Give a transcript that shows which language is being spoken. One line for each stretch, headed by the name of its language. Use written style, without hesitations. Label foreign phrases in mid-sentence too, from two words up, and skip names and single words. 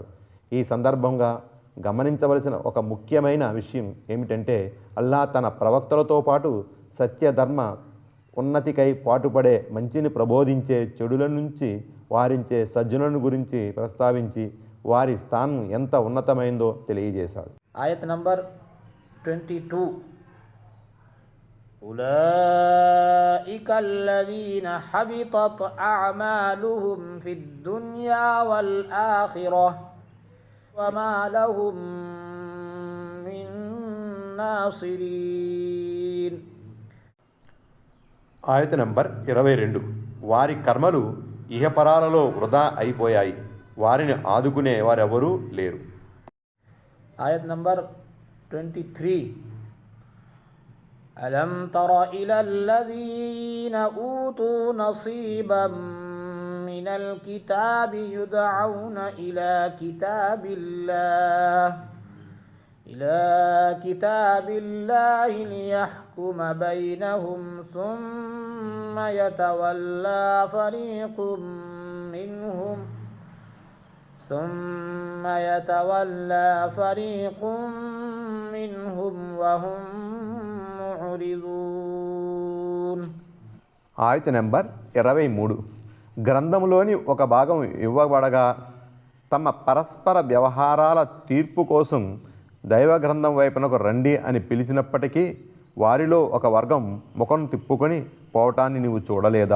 Telugu: ఈ సందర్భంగా గమనించవలసిన ఒక ముఖ్యమైన విషయం ఏమిటంటే అల్లా తన ప్రవక్తలతో పాటు సత్యధర్మ ఉన్నతికై పాటుపడే మంచిని ప్రబోధించే చెడుల నుంచి వారించే సజ్జనులను గురించి ప్రస్తావించి వారి స్థానం ఎంత ఉన్నతమైందో తెలియజేశాడు. ఆయత్ నంబర్ 22.
Arabic: أولئك الذين حبطت أعمالهم في الدنيا والآخرة وما لهم من ناصرين.
Telugu: ఆయత నంబర్ 22. వారి కర్మలు ఇహపరాలలో వృధా అయిపోయాయి, వారిని ఆదుకునే వారెవరూ లేరు. ఆయత్ నంబర్ 23.
Arabic: ألم تر إلى الذين أوتوا نصيبا من الكتاب يدعون إلى كتاب الله ليحكم بينهم ثم يتولى فريق منهم وهم معرضون.
Telugu: ఆయత నెంబర్ 23. గ్రంథంలోని ఒక భాగం ఇవ్వబడగా తమ పరస్పర వ్యవహారాల తీర్పు కోసం దైవ గ్రంథం వైపునకు రండి అని పిలిచినప్పటికీ వారిలో ఒక వర్గం ముఖం తిప్పుకొని పోవటాన్ని నీవు చూడలేదా?